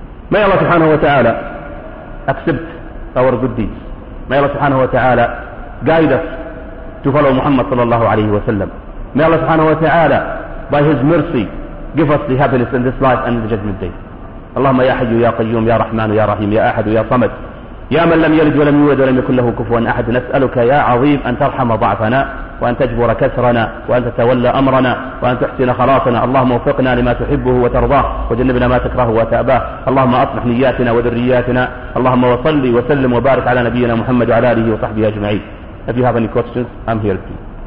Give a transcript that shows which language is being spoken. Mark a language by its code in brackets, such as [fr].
[en] May Allah subhanahu wa ta'ala accept our good deeds. May Allah subhanahu wa ta'ala guide us to follow Muhammad sallallahu alayhi wa sallam. May Allah subhanahu wa ta'ala, by his mercy, give us the happiness in this life and in the judgment day. [ar] Allahumma ya hayyu ya qayyum ya rahman ya rahim ya ahad ya samad. يا من لم يلد ولم يولد ولم يكن له كفوا أحد نسألك يا عظيم أن ترحم ضعفنا وأن تجبر كسرنا وأن تتولى أمرنا وأن تحسن خلاصنا اللهم وفقنا لما تحبه وترضاه وجنبنا ما تكرهه وتأباه اللهم أصلح نياتنا وذرياتنا اللهم وصلي وسلم وبارك على نبينا محمد وعلى آله وصحبه أجمعين. [en] If you have any questions, I'm here for you.